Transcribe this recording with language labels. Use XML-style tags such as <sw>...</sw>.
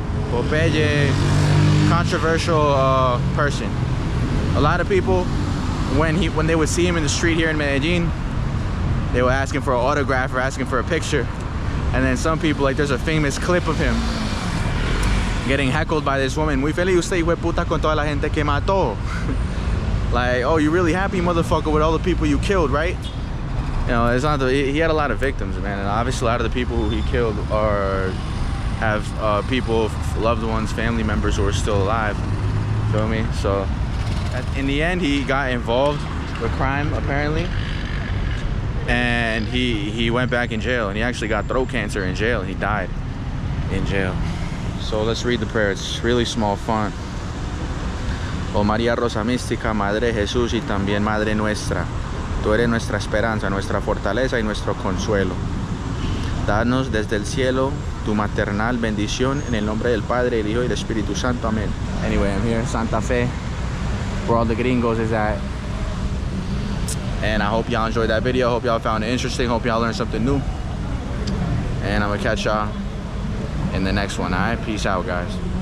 <en>Popeye, controversial person. A lot of people, when they would see him in the street here in Medellin, they would ask him for an autograph or ask him for a picture. And then some people, like, there's a famous clip of him getting heckled by this woman.</en> <es>Muy feliz usted, hijo de puta, con toda la gente que mató.</es> <en>Like, oh, you really happy, motherfucker, with all the people you killed, right? You know, it's not he had a lot of victims, man, and obviously a lot of the people who he killed have people, loved ones, family members who are still alive. Feel me? So in the end, he got involved with crime apparently, and he went back in jail, and he actually got throat cancer in jail, and he died in jail. So let's read the prayer. It's really small font.</en> <es>Oh María Rosa Mística, Madre Jesús y también Madre nuestra, tú eres nuestra esperanza, nuestra fortaleza y nuestro consuelo. Danos desde el cielo tu maternal bendición en el nombre del Padre, el Hijo y el Espíritu Santo. Amén.</es> <en>Anyway, I'm here in Santa Fe, where all the gringos is at. And I hope y'all enjoyed that video. I hope y'all found it interesting. Hope y'all learned something new. And I'm gonna catch y'all in the next one. All right, peace out, guys.</en>